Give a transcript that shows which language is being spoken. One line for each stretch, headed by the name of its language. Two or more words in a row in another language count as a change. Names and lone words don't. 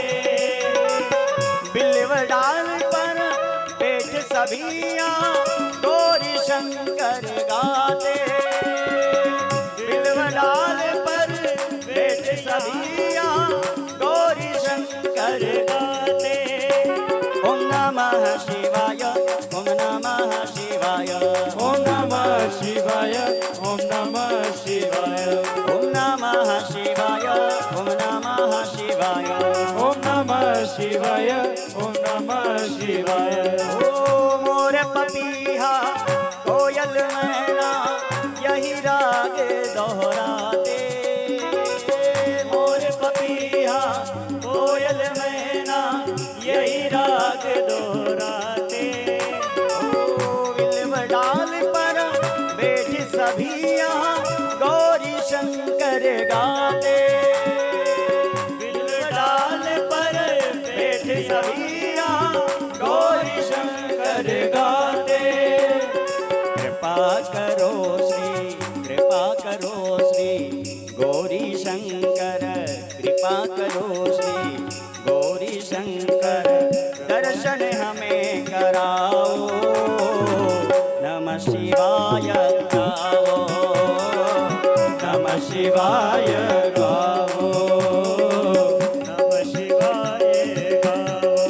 Hindi: बिल्व डाल पर बैठ सभिया गौरी शंकर गाते, बिल्व डाल पर बैठ सभिया गौरी शंकर गाते।
Sanskrit: ओम नमः शिवाय, ओम नमः शिवाय, ओम नमः शिवाय, ओम नमः शिवाय, ओम नमः शिवाय, ओम नमः शिवाय, ओम नमः शिवाय, ओम नमः शिवाय।
Hindi: ओ मोर पपीहा कोयल मैना यही राग दोहराते, मोर पपीहा कोयल मैना यही राग दोहराते। ओ विल्व डाल पर बैठ सभी यहाँ गौरी शंकर गाते, विल्व डाल पर बैठ सभी यहाँ गौरी शंकर गाते। कृपा करो श्री, कृपा करो श्री गौरी शंकर, कृपा करो श्री गौरी शंकर, दर्शन हमें कराओ,
Sanskrit: नमः शिवाय
Hindi: गाओ,
Sanskrit: नमः शिवाय
Hindi: गाओ,
Sanskrit: नमः शिवाय
Hindi: गाओ।